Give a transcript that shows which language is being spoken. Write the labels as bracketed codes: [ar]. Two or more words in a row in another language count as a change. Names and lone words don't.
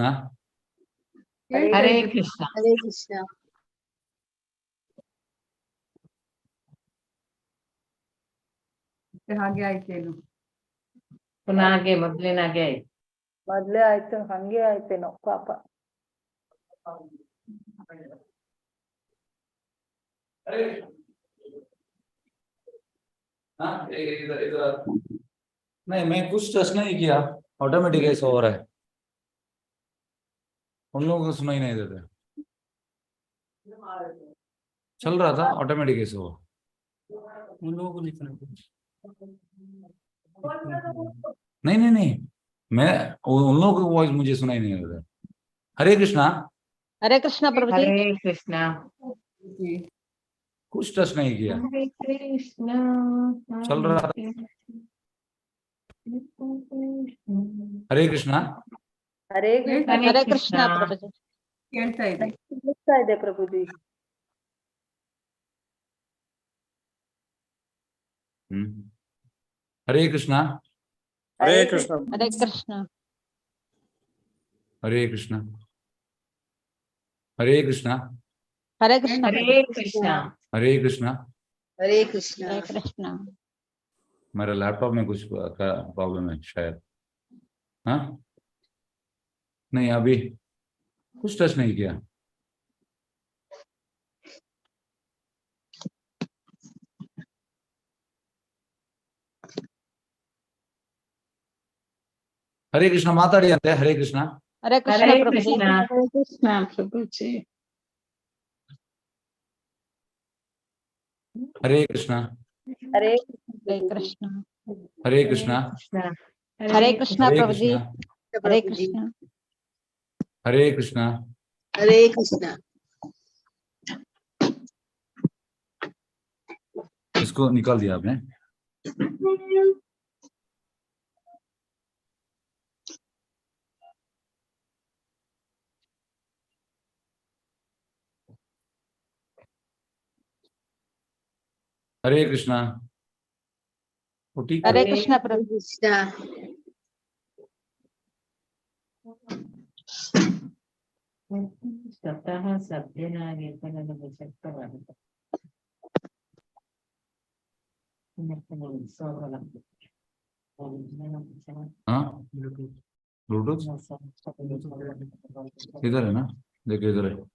[kn] ಕೇಳ್ತಾ ಹರೇ ಇದೆ. ಕೃಷ್ಣ. ಹರೇ ಕೃಷ್ಣ. ಹಾಗೆ ಆಯ್ತೇನು? ಪುನಃ ಹಾಗೆ ಮೊದ್ಲಿನಾಗೆ ಆಯ್ತು. ಮೊದ್ಲೇ ಆಯ್ತು, ಹಂಗೆ ಆಯ್ತೇನೋ ಪಾಪ. [hi] नहीं मैं कुछ टच नहीं किया, ऑटोमेटिक ऐसा हो रहा है. उन लोगों को सुनाई नहीं देता. चल रहा था ऑटोमेटिक ऐसे हुआ. उन लोगों को नहीं सुनाई नहीं मैं उन लोगों की वॉइस मुझे सुनाई नहीं देता. हरे कृष्णा. हरे कृष्ण प्रभुजी. हरे कृष्ण. कुछ टच नहीं किया. हरे कृष्ण. चल रहा था. हरे कृष्णा. [kn] ಹರೇ ಕೃಷ್ಣ. [hi] हरे कृष्ण प्रभुजी. [kn] ಕೇಳ್ತಾ ಇದೆ. ಕೇಳಿಸ್ತಾ ಇದೆ ಪ್ರಭುಜಿ. [hi] हरे कृष्णा. [kn] ಹರೇ ಕೃಷ್ಣ. [hi] हरे कृष्ण. हरे कृष्णा. हरे कृष्णा. हरे कृष्ण. हरे कृष्ण. हरे कृष्णा. हरे कृष्ण. हरे कृष्ण. मेरा लैपटॉप में कुछ प्रॉब्लम है शायद. हाँ नहीं अभी कुछ टच नहीं किया. हरे कृष्ण [kn] ಮಾತಾಡಿ ಅಂತೆ. [hi] हरे कृष्ण. हरे कृष्ण हरे प्रभुजी. कृष्ण. हरे कृष्ण प्रभुजी. हरे कृष्ण. [kn] ಹರೇ [hi] हरे कृष्ण. हरे कृष्ण. हरे कृष्ण हरे प्रभुजी. कृष्ण. हरे कृष्ण. हरे कृष्ण. हरे कृष्ण. इसको निकाल दिया आपने. हरे कृष्णा. वो ठीक है. हरे कृष्ण प्रभु. कृष्ण. [kn] ಸ್ವತಃ ಸಭ್ಯನಾಗಿದ್ದ ನನಗೆ ಶಕ್ತವಾಗಿದೆ. [hi] हाँ ब्लूटूथ इधर है ना, देखो इधर है।